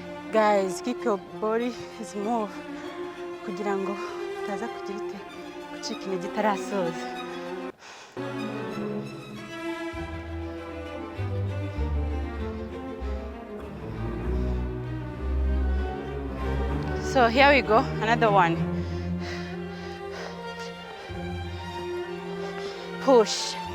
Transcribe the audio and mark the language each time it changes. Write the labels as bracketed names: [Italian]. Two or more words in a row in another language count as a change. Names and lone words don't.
[English] Guys, keep your body smooth [Kinyarwanda] kugira ngo utaza kugira ite gucika intege itarasoza. [English] So here we go, another one. Push.